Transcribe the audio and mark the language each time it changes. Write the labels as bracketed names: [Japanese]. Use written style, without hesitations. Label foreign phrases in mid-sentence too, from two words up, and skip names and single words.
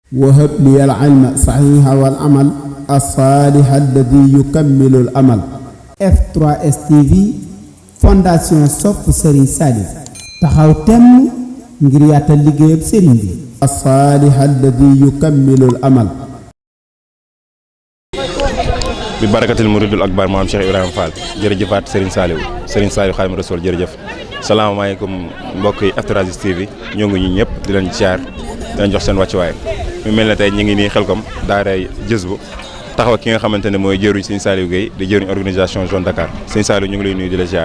[Arabic] وهب لي العلم صحيح والعمل الصالح الذي يكمل الأمل. [Wolof] F3S TV fondation sopp Serigne Salif taxaw temm ngir yaatal liggéeyam Serigne bi. [Arabic] الصالح الذي يكمل الأمل. ببركة المريد الأكبر [Wolof] maam Cheikh Ibrahima Fall jërëjëfaat Serigne Saliou Xaadimu Rasuul jërëjëf. salaamaaleykum mbokk yi F3S TV ñoo ngi ñu ñëpp di leen ziar di leen jox seen wàccuwaay mu mel ne tey ñu ngi nii Xelkom daaray Jazbu taxaw ki nga xamante ne mooy jëruñ Serigne Saliou Gueye di jëruñ organisation Zone Dakar Serigne Saliou ñu ngi lay nuyu di la ziar.